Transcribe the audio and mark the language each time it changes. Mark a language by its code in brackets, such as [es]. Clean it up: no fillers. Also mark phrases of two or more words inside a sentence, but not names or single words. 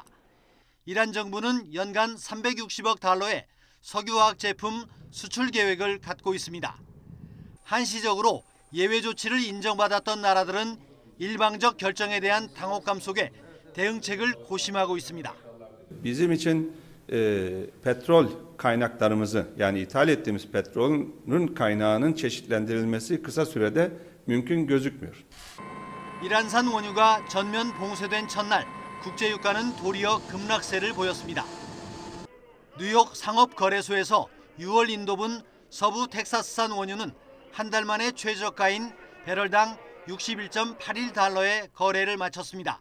[ko] 이란 정부는 연간 360억 달러의 석유화학 제품 수출 계획을 갖고 있습니다. 한시적으로 예외 조치를 인정받았던 나라들은 일방적 결정에 대한 당혹감 속에 대응책을 고심하고 있습니다. [tr] Bizim için petrol kaynaklarımızı yani ithal ettiğimiz petrolün kaynağının çeşitlendirilmesi kısa sürede mümkün gözükmüyor. [ko] 이란산 원유가 전면 봉쇄된 첫날 국제유가는 도리어 급락세를 보였습니다. 뉴욕 상업거래소에서 6월 인도분 서부 텍사스산 원유는 한 달 만에 최저가인 배럴당 61.81달러의 거래를 마쳤습니다.